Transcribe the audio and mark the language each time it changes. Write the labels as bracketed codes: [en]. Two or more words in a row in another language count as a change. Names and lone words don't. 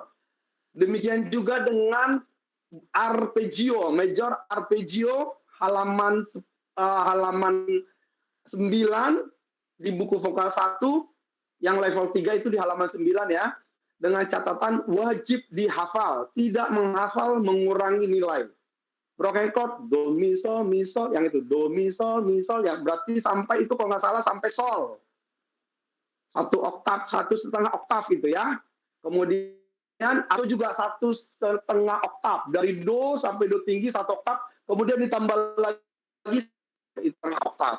[id] Demikian juga dengan arpeggio, [en] major arpeggio [id] halaman 9 di buku vokal 1 yang level 3 itu di halaman 9 ya. Dengan catatan wajib dihafal, tidak menghafal mengurangi nilai. [en] Broken chord [id] do mi sol yang itu do mi sol yang berarti sampai itu kalau nggak salah sampai sol. 1 oktav, 1,5 oktav gitu ya. Kemudian atau juga 1,5 oktav dari do sampai do tinggi 1 oktav, kemudian ditambah lagi 1,5 oktav.